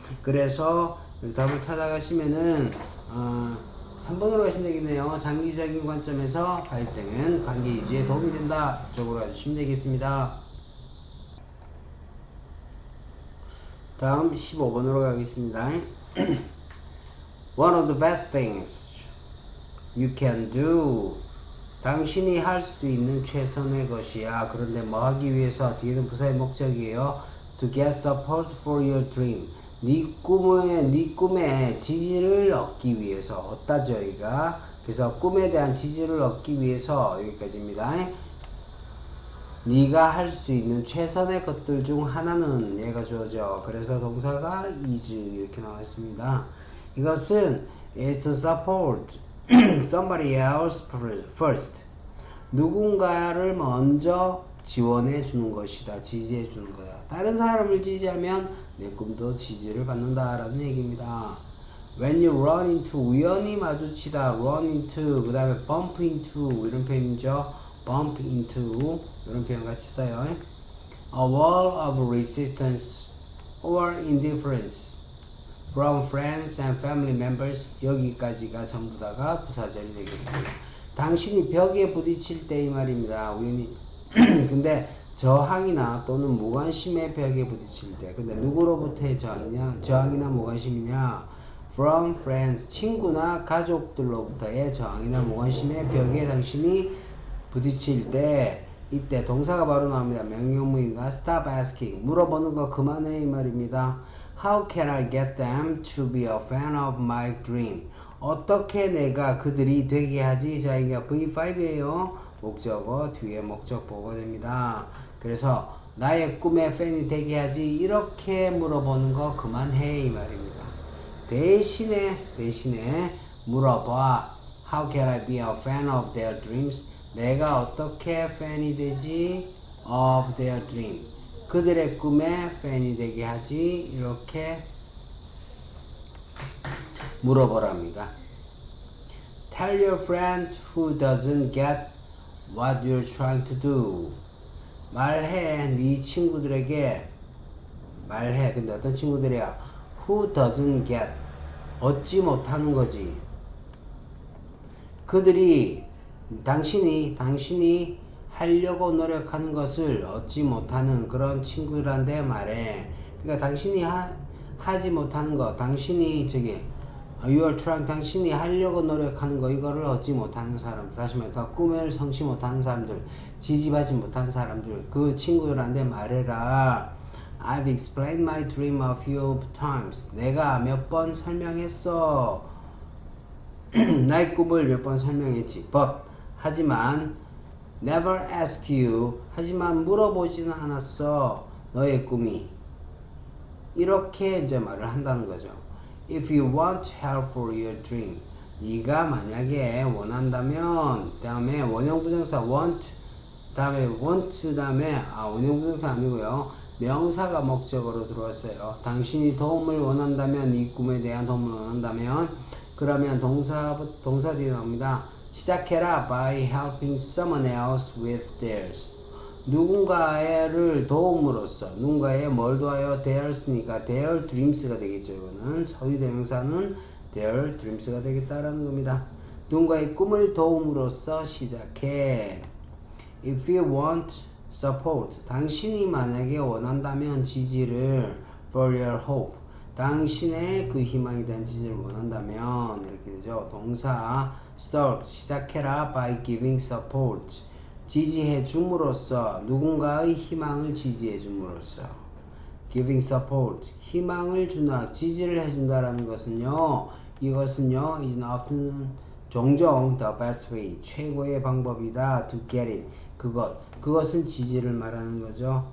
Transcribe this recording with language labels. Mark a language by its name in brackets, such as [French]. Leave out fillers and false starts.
[Korean] 그래서 답을 찾아가시면은 3번으로 가시면 되겠네요. 장기적인 관점에서 갈등은 관계 유지에 도움이 된다. 이쪽으로 가주시면 되겠습니다. 다음 15번으로 가겠습니다. [English] One of the best things you can do, [Korean] 당신이 할 수 있는 최선의 것이야. 그런데 뭐 하기 위해서? 뒤에는 부사의 목적이에요. [English] To get support for your dream, [Korean] 네 꿈에 지지를 얻기 위해서. 얻다 저희가. 그래서 꿈에 대한 지지를 얻기 위해서. 여기까지입니다. 네가 할 수 있는 최선의 것들 중 하나는 얘가 주어져. 그래서 동사가 is 이렇게 나와 있습니다. 이것은 [English] is to support somebody else first, [Korean] 누군가를 먼저 지원해 주는 것이다. 지지해 주는 거야. 다른 사람을 지지하면 내 꿈도 지지를 받는다 라는 얘기입니다. [English] When you run into, [Korean] 우연히 마주치다. run into, 그 다음에 bump into 이런 표현이죠. bump into 이런 표현 같이 써요. [English] A wall of resistance or indifference from friends and family members. [Korean] 여기까지가 전부 다가 부사절이 되겠습니다. 당신이 벽에 부딪힐 때 이 말입니다. 우연히 근데 저항이나 또는 무관심의 벽에 부딪힐 때. 근데 누구로부터의 저항이나 무관심이냐? [English] From friends, [Korean] 친구나 가족들로부터의 저항이나 무관심의 벽에 당신이 부딪힐 때, 이때 동사가 바로 나옵니다. 명령문입니다. [English] Stop asking, [Korean] 물어보는 거 그만해 이 말입니다. [English] How can I get them to be a fan of my dream? [Korean] 어떻게 내가 그들이 되게 하지? 자, 이게 V5예요. 목적어 뒤에 목적보가 됩니다. 그래서 나의 꿈의 팬이 되게 하지? 이렇게 물어보는 거 그만해 이 말입니다. 대신에 물어봐. [English] How can I be a fan of their dreams? [Korean] 내가 어떻게 팬이 되지? of their dream, 그들의 꿈에 팬이 되게 하지? 이렇게 물어보랍니다. [English] Tell your friend who doesn't get what you're trying to do. [Korean] 말해, 네 친구들에게 말해. 근데 어떤 친구들이야? [English] Who doesn't get, [Korean] 얻지 못하는 거지. 그들이 당신이 하려고 노력하는 것을 얻지 못하는 그런 친구들한테 말해. 그러니까 당신이 하지 못하는 거, 당신이 [English] You are trying, [Korean] 당신이 하려고 노력하는 거, 이거를 얻지 못하는 사람들, 다시 말해서 꿈을 성취 못하는 사람들, 지지하지 못하는 사람들, 그 친구들한테 말해라. [English] I've explained my dream a few times. [Korean] 내가 몇 번 설명했어. 나의 꿈을 몇 번 설명했지. [English] But, [Korean] 하지만, [English] never ask you. [Korean] 하지만 물어보지는 않았어. 너의 꿈이. 이렇게 이제 말을 한다는 거죠. [English] If you want help for your dream, [Korean] 네가 만약에 원한다면, 다음에 원형부정사 want, 다음에 want 다음에 원형부정사 아니고요. 명사가 목적으로 들어왔어요. 당신이 도움을 원한다면, 이 꿈에 대한 도움을 원한다면, 그러면 동사 뒤에 나옵니다. 시작해라 [English] by helping someone else with theirs. [Korean] 누군가를 도움으로써, 누군가에 뭘 도와요? theirs니까 their dreams가 되겠죠. 이거는 소유대명사는 their dreams가 되겠다라는 겁니다. 누군가의 꿈을 도움으로써 시작해. [English] If you want support, [Korean] 당신이 만약에 원한다면 지지를 [English] for your hope, [Korean] 당신의 그 희망에 대한 지지를 원한다면 이렇게 되죠. [English] 동사 start, [Korean] 시작해라 [English] by giving support. [Korean] 지지해 줌으로써, 누군가의 희망을 지지해 줌으로써. giving support, 희망을 준다, 지지를 해준다라는 것은요, 이것은요, [English] is often, [Korean] 종종 [English] the best way, [Korean] 최고의 방법이다. [English] to get it, [Korean] 그것은 지지를 말하는 거죠.